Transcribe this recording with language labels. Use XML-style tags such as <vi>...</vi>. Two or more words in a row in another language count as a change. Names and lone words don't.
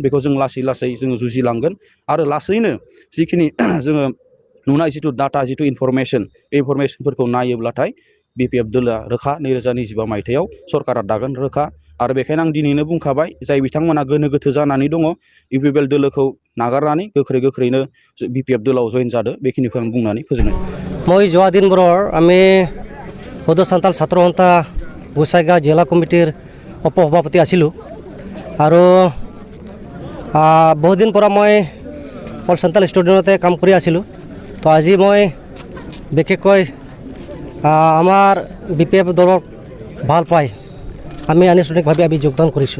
<brx>बेखौ जों लासै लासै जोङो जुजिलांगोन आरो लासैनो जिखिनि जोङो नुनाय जिथु डाटा जिथु इनफरमेसन बे इनफरमेसनफोरखौ नायोब्लाथाय बिपिएफ दोलोआ रोखा 2025 मायथाइयाव सरकारा दागोन रोखा। आरो बेखायनो आं दिनैनो बुंखाबाय जाय बिथांमोना गोनो गोथो जानानै दङ इउपिपिएल दोलोखौ नागारनानै गोख्रैनो बिपिएफ दोलोआव जइन जादो बेखिनिखौ आं बुंनानै फोजोबनाय।</brx> <as>মই যোৱা দিনবোৰৰ আমি সদৌ সান্তাল ছাত্ৰ সন্থা গোসাইগাঁও জিলা কমিটিৰ উপসভাপতি আছিলোঁ আৰু বহুদিন পৰা মই অল সান্তাল ষ্টুডিঅ'তে কাম কৰি আছিলোঁ। তো আজি মই বিশেষকৈ আমাৰ বিপিএফ দলক ভাল পাই আমি আনুষ্ঠানিকভাৱে আমি যোগদান কৰিছোঁ।</as>